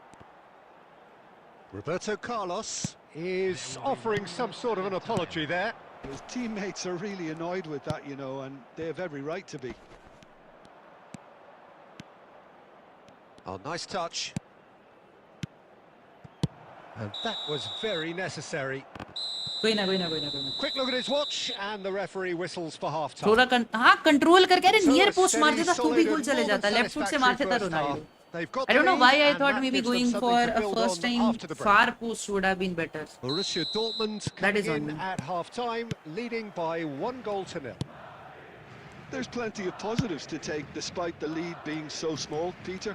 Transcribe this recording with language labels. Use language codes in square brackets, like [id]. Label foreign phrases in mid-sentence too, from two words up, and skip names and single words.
[en] Roberto Carlos is offering some sort of an apology there. His teammates are really annoyed with that, you know, and they have every right to be. Oh, nice touch. And that was very necessary. [hi] कोई ना कोई ना कोई ना कोई ना. [en] Quick look at his watch, and the referee whistles for half-time. [hi] थोड़ा हाँ कंट्रोल करके अरे [en] So [hi] नियर [en] a [hi] पोस्ट मार [en] steady, [hi] देता तो भी [en] solid [hi] गोल [en] and [hi] चले [en] more [hi] जाता. [en] than left foot [hi] से मार [en] satisfactory [hi] देता [en] first half. [hi] रोनाल्डो. [en] They've got I the don't know lead, why I and thought that maybe gives them going something for to a build first on time after the break. far post would have been better. Borussia Dortmund That is coming on in me. at half-time, leading by 1-0. There's plenty of positives to take despite the lead being so small, Peter.